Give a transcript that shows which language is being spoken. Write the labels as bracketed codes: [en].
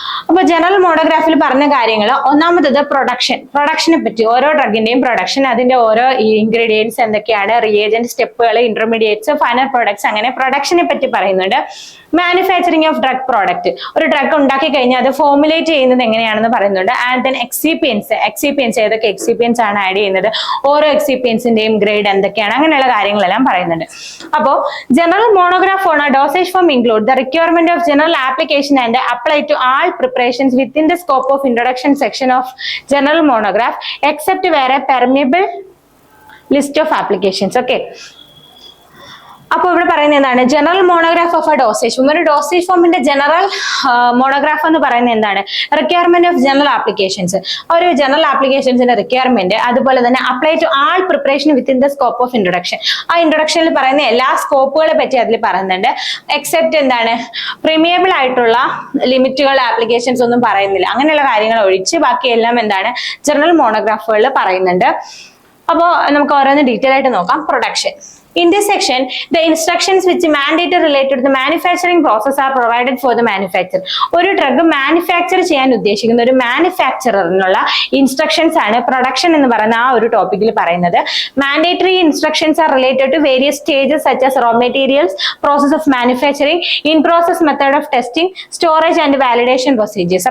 [ml] അപ്പൊ ജനറൽ മോണോഗ്രാഫിൽ പറഞ്ഞ കാര്യങ്ങൾ, ഒന്നാമത്തത് പ്രൊഡക്ഷനെ പറ്റി, ഓരോ ഡ്രഗിന്റെയും പ്രൊഡക്ഷൻ, അതിന്റെ ഓരോ ഇൻഗ്രീഡിയൻസ് എന്തൊക്കെയാണ്, റിയേജന്റ് സ്റ്റെപ്പുകൾ, ഇന്റർമീഡിയറ്റ്സ്, ഫൈനൽ പ്രോഡക്ട്സ്, അങ്ങനെ പ്രൊഡക്ഷനെ പറ്റി പറയുന്നുണ്ട്. മാനുഫാക്ചറിങ് ഓഫ് ഡ്രഗ് പ്രോഡക്റ്റ്, ഒരു ഡ്രഗ് ഉണ്ടാക്കി കഴിഞ്ഞാൽ അത് ഫോർമുലേറ്റ് ചെയ്യുന്നത് എങ്ങനെയാണെന്ന് പറയുന്നുണ്ട്. ആൻഡ് ദെൻ എക്സിപിയൻസ് ഏതൊക്കെ എക്സിപിയൻസ് ആണ് ആഡ് ചെയ്യുന്നത്, ഓരോ എക്സിപിയൻസിന്റെയും ഗ്രേഡ് എന്തൊക്കെയാണ്, അങ്ങനെയുള്ള കാര്യങ്ങളെല്ലാം പറയുന്നുണ്ട്. അപ്പോൾ [en] General monograph on dosage form include the requirement of general application and apply to all preparations within the scope of introduction section of general monograph except where a permissible list of applications. [ml] Okay, അപ്പോൾ ഇവിടെ പറയുന്നത് എന്താണ്? General monograph of A dosage form. ഒരു dosage ഫോമിന്റെ general monograph എന്ന് പറയുന്നത് എന്താണ്? Requirement of general applications, ഒരു ജനറൽ ആപ്ലിക്കേഷൻസിന്റെ റിക്വയർമെന്റ്, അതുപോലെ തന്നെ apply to all preparation within the scope of introduction. ആ ഇൻട്രൊഡക്ഷനിൽ പറയുന്ന എല്ലാ സ്കോപ്പുകളെ പറ്റി അതിൽ പറയുന്നുണ്ട്. എക്സെപ്റ്റ് എന്താണ്? പ്രീമിയബിൾ ആയിട്ടുള്ള ലിമിറ്റുകൾ, ആപ്ലിക്കേഷൻസ് ഒന്നും പറയുന്നില്ല. അങ്ങനെയുള്ള കാര്യങ്ങൾ ഒഴിച്ച് ബാക്കിയെല്ലാം എന്താണ് ജനറൽ മോണോഗ്രാഫുകളിൽ പറയുന്നുണ്ട്. അപ്പോൾ നമുക്ക് ഓരോന്ന് ഡീറ്റെയിൽ ആയിട്ട് നോക്കാം. Production. [en] In this section, the instructions which mandate related to the manufacturing process are provided for the manufacturer. [ml] ഒരു ഡ്രഗ് മാനുഫാക്ചർ ചെയ്യാൻ ഉദ്ദേശിക്കുന്ന ഒരു മാനുഫാക്ചററിനുള്ള ഇൻസ്ട്രക്ഷൻസ് ആണ് പ്രൊഡക്ഷൻ എന്ന് പറയുന്ന ആ ഒരു ടോപ്പിക്കിൽ പറയുന്നത്. [en] Mandatory instructions are related to various stages such as raw materials, process of manufacturing, in process method of testing, storage and validation procedures.